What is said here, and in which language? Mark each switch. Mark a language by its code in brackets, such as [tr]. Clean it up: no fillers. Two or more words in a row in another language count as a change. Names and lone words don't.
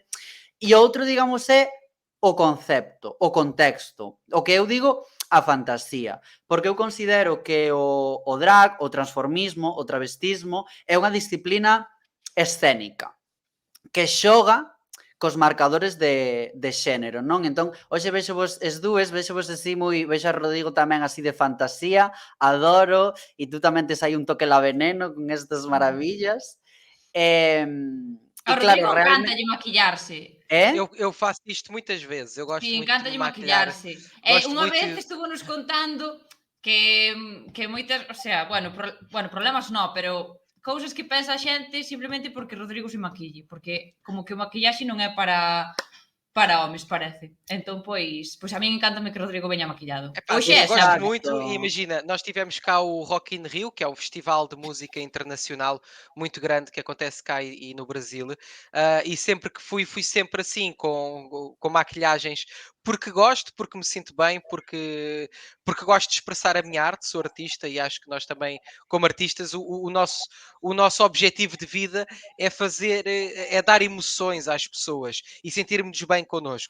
[gl] E outro, digamos, é o concepto, o contexto, o que eu digo, a fantasía, porque eu considero que o drag, o transformismo, o travestismo é unha disciplina escénica que xoga cos marcadores de xénero, non? Entón, hoxe vexo-vos as dúas, vexo-vos así vexo a Rodrigo tamén así de fantasía, adoro, e tú tamén tes aí un toque la veneno con estas maravillas. E Ao claro, Rodrigo realmente... encántalle maquillarse. [pt] Eu faço isto muitas vezes. Eu [gl] Sí, [pt] gosto muito de me [gl] encántalle [pt] maquilhar. [gl] maquillarse. [pt] Gosto [gl] Unha [pt] muito. [gl] vez estuvo-nos contando que moitas, o sea, bueno, problemas non, pero cousas que pensa a xente simplemente porque Rodrigo se maquille, porque como que o maquillaxe non é para homes, parece. Entón, pois a min encántame que Rodrigo veña maquillado. [pt] Epá, [gl] Hoxe [pt] eu [gl] é [pt] gosto [gl] sempre. [pt] muito e imagina, nós tivemos cá o Rock in Rio, que é o festival de música internacional muito grande que acontece cá e no Brasil, e sempre que fui sempre assim, com maquilhagens, porque me sinto bem, porque gosto de expressar a minha arte, sou artista e acho que nós também, como artistas, o nosso objetivo de vida é é dar emoções às pessoas e sentirmos bem connosco.